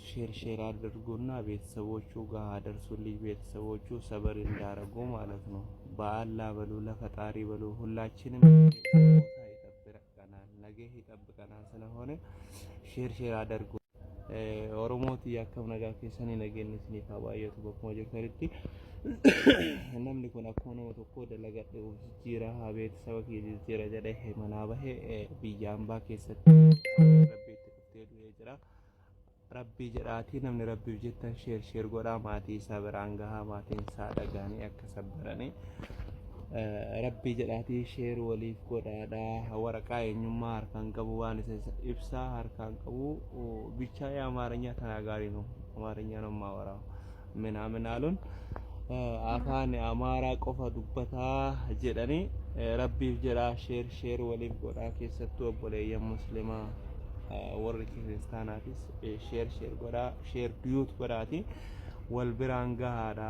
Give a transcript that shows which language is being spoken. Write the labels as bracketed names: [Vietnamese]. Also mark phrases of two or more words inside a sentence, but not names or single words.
[Amharic] ሼር አድርጉና ቤተሰቦቹ ጋር አደርሱልኝ። ቤተሰቦቹ ሰበር እንዳረጉ ማለት ነው። በአላህ በሉ ለፈጣሪ በሉ። ሁላችንም ይጠብቀናል፣ ነገ ይጠብቀናል። ስለሆነ ሼር አድርጉ። ኦሮሞት ያከም ነገር ከሰኔ ነገነት ነው በኮ ጀከርቲ [Oromo] namni kun akkuma nama tokko dalagadhe jijjiira beeksisa jijjiira jedhee manaa bahee biyya hambaa keessatti rabbiitti dhuftee du'ee jira. Rabbii jedhaatii namni rabbiif jettan sheer godhaa maatii isaa biraan gahaa, maatiin isaa dhagaanii akka sabbaranii rabbii jedhaatii sheer waliif godhaadhaa. Waraqaa eenyummaa harkaan qabu waan isa ibsaa harkaan qabu [Amharic] ብቻ የአማርኛ ተናጋሪ ነው። አማርኛ ነው የማወራው ምናምን አሉን [Oromo] afaan amaaraa qofa dubbataa jedhanii rabbiif jedhaa sheer waliif godhaa. keessattuu obboleeyyan muslimaa warri kiristaanaatis sheer godhaa, sheer duyuut godhaati. wal biraan gahaadha.